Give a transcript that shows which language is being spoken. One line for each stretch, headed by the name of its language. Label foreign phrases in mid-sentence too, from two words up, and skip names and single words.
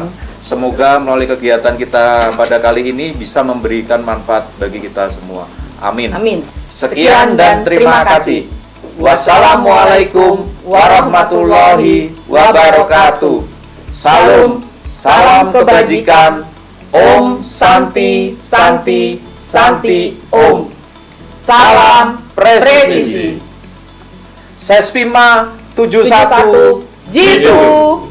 Indonesian: Semoga melalui kegiatan kita pada kali ini bisa memberikan manfaat bagi kita semua. Amin. Amin. Sekian dan terima kasih.
Arabic: والسلام عليكم ورحمة الله وبركاته.
Indonesian: Salam kebajikan.
Sanskrit: ॐ शान्तिः शान्तिः शान्तिः ॐ.
Indonesian: Salam presisi. Sespima 71 Jitu.